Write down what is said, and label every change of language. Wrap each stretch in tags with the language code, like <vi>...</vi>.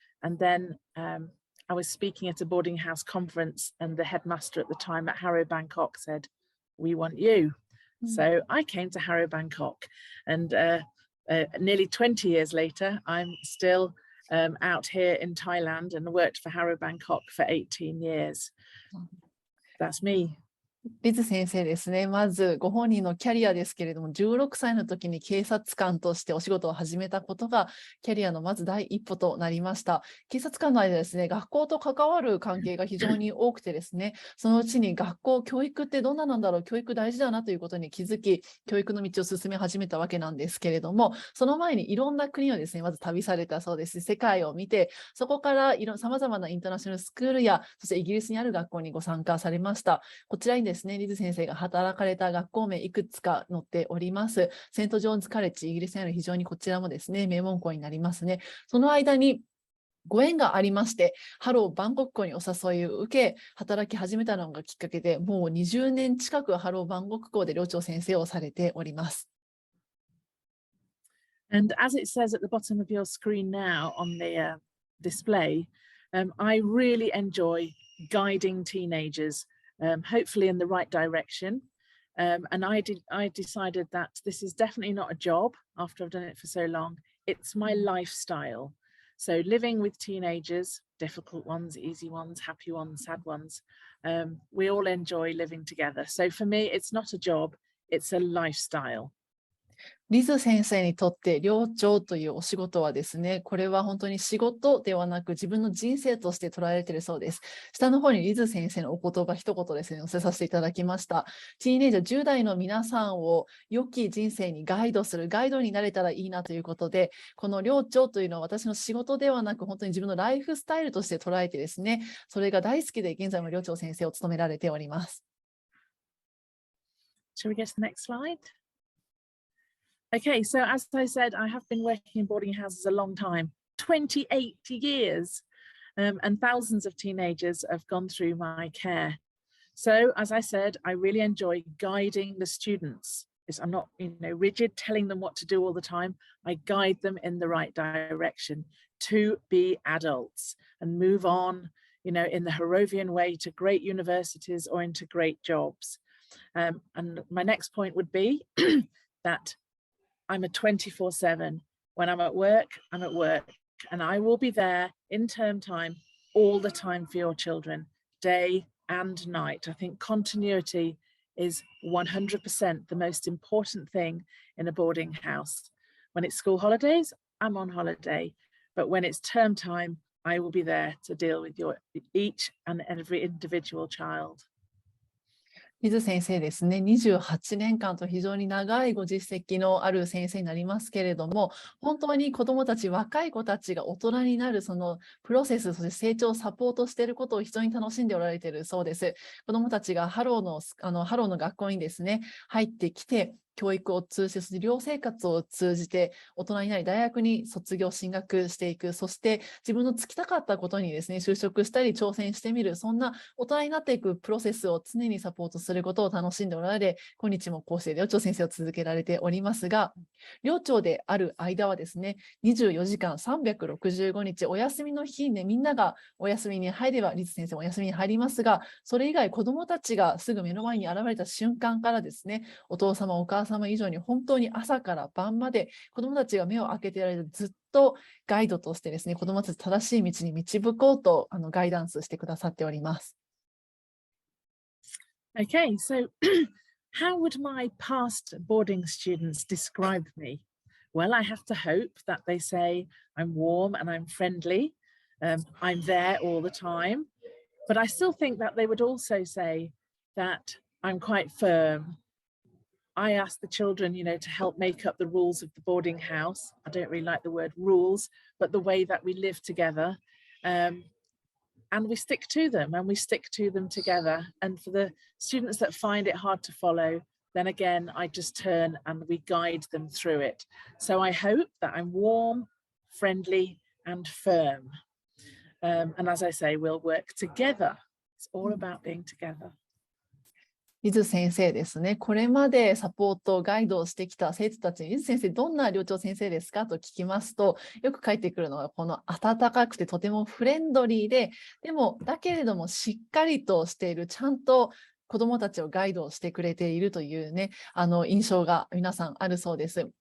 <en>And then I was speaking at a boarding house conference, and the headmaster at the time at Harrow Bangkok said, "We want you." So I came to Harrow Bangkok, and nearly 20 years later, I'm still out here in Thailand and worked for Harrow Bangkok for 18 years. That's me.</en> <ja>リズ先生ですね。まずご本人のキャリアですけれども、16歳の時に警察官としてお仕事を始めたことがキャリアのまず第一歩となりました。警察官の間ですね、学校と関わる関係が非常に多くてですね、そのうちに学校、教育ってどんななんだろう、教育大事だなということに気づき、教育の道を進め始めたわけなんですけれども、その前にいろんな国をですね、まず旅されたそうです。世界を見て、そこからさまざまなインターナショナルスクールや、そしてイギリスにある学校にご参加されました。こちらにですね、リズ先生が働かれた学校名いくつか載っております。セント・ジョーンズ・カレッジ、イギリスにある非常にこちらもですね、名門校になりますね。その間にご縁がありまして、ハローバンコク校にお誘いを受け、働き始めたのがきっかけで、もう20年近くハローバンコク校で寮長先生をされております。</ja> <en>And as it says at the bottom of your screen now on the display, I really enjoy guiding teenagers, hopefully in the right direction. And I decided that this is definitely not a job after I've done it for so long. It's my lifestyle. So living with teenagers, difficult ones, easy ones, happy ones, sad ones, we all enjoy living together. So for me, it's not a job, it's a lifestyle.</en> <ja>リズ先生にとって寮長というお仕事はですね、これは本当に仕事ではなく自分の人生として捉えられているそうです。下の方にリズ先生のお言葉一言ですね、載せさせていただきました。ティーンエイジャー10代の皆さんを良き人生にガイドする、ガイドになれたらいいなということで、この寮長というのは私の仕事ではなく本当に自分のライフスタイルとして捉えてですね、それが大好きで現在も寮長先生を務められております。</ja> <en>Shall we get to the next slide? Okay, so as I said, I have been working in boarding houses a long time, 28 years, and thousands of teenagers have gone through my care. So as I said, I really enjoy guiding the students. I'm not, rigid, telling them what to do all the time. I guide them in the right direction to be adults and move on, in the Harrovian way to great universities or into great jobs. And my next point would be that I'm a 24/7. When I'm at work, and I will be there in term time, all the time for your children, day and night. I think continuity is 100% the most important thing in a boarding house. When it's school holidays, I'm on holiday, but when it's term time, I will be there to deal with each and every individual child.</en> <ja>リズ先生ですね、28年間と非常に長いご実績のある先生になりますけれども、本当に子どもたち、若い子たちが大人になるそのプロセス、そして成長をサポートしていることを非常に楽しんでおられているそうです。子どもたちがハローの学校にですね、入ってきて、教育を通じて、そして寮生活を通じて、大人になり大学に卒業、進学していく、そして自分の就きたかったことにですね、就職したり挑戦してみる、そんな大人になっていくプロセスを常にサポートすることを楽しんでおられ、今日もこうして寮長先生を続けられておりますが、寮長である間はですね、24時間365日、お休みの日ね、みんながお休みに入れば、リズ先生もお休みに入りますが、それ以外子どもたちがすぐ目の前に現れた瞬間からですね、お父様、お母母様以上に本当に朝から晩まで子どもたちが目を開けていられるずっとガイドとしてですね、子どもたち正しい道に導こうとガイダンスしてくださっております。</ja> <en>Okay, so how would my past boarding students describe me? Well, I have to hope that they say I'm warm and I'm friendly. I'm there all the time. But I still think that they would also say that I'm quite firm. I ask the children, to help make up the rules of the boarding house. I don't really like the word rules, but the way that we live together. And we stick to them and we stick to them together. And for the students that find it hard to follow, then again, I just turn and we guide them through it. So I hope that I'm warm, friendly, and firm. And as I say, we'll work together. It's all about being together.</en> <ja>リズ先生ですね。これまでサポート、ガイドをしてきた生徒たちに、リズ先生、どんな寮長先生ですかと聞きますと、よく返ってくるのが、この温かくてとてもフレンドリーで、でも、だけれどもしっかりとしている、ちゃんと子どもたちをガイドしてくれているというね、印象が皆さんあるそうです。</ja>